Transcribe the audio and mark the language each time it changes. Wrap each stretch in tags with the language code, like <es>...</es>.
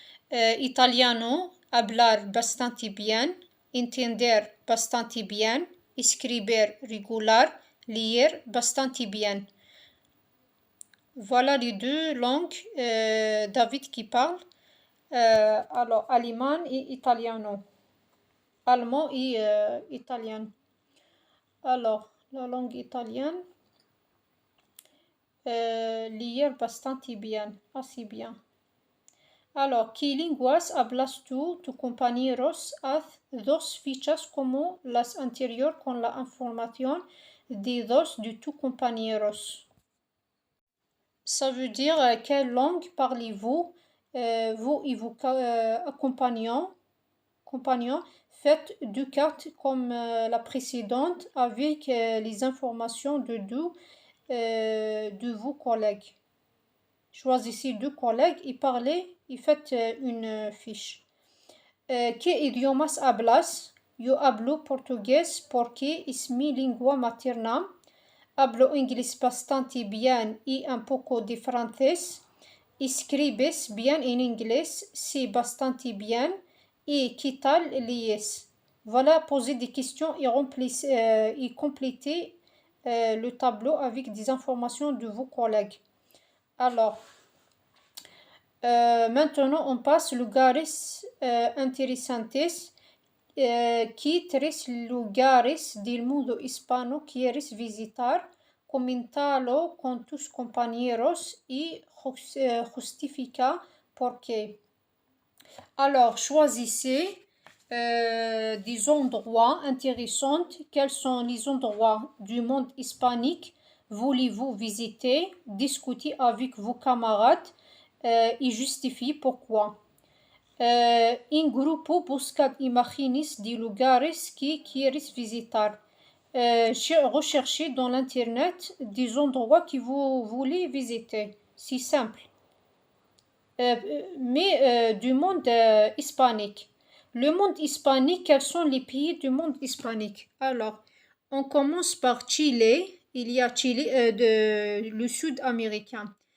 <es>Italiano, hablar bastante bien, entender bastante bien, escribir regular, leer bastante bien.</es> <fr>Voilà les deux langues David qui parle. Alors, allemand et italiano. Allemand et italien. Alors, la langue italienne, lire</fr> <es>bastante bien,</es> <fr>assez bien.</fr> <es>Alors, ¿qué lenguas hablas tú? Tu compañeros haz dos fichas como las anterior con la información de dos de tus compañeros.</es> <fr>Ça veut dire quelle langue parlez-vous? Vous et vos compagnons, faites deux cartes comme la précédente avec les informations de vos collègues. Choisissez deux collègues et parlez et faites une fiche.</fr> <es>¿Qué idiomas hablas? Yo hablo portugués porque es mi lengua materna. Hablo inglés bastante bien y un poco de francés. Escribes bien en inglés,</es> <fr>c'est</fr> <es>bastante bien. Et ¿qué tal lees?</es> <fr>Voilà, posez des questions et complétez le tableau avec des informations de vos collègues. Alors, maintenant on passe</fr> <es>lugares interesantes. ¿Qué tres lugares del mundo hispano quieres visitar? Coméntalo con tus compañeros y justifica por qué.</es> <fr>Alors, choisissez des endroits intéressants. Quels sont les endroits du monde hispanique voulez-vous visiter? Discutez avec vos camarades et justifiez pourquoi.</fr> <es>En grupo buscad imágenes de lugares que quieres visitar.</es> <fr>Recherchez dans l'internet des endroits que vous voulez visiter. C'est simple. Mais du monde hispanique. Le monde hispanique, quels sont les pays du monde hispanique? Alors, on commence par Chile. Il y a Chile, le sud américain.</fr>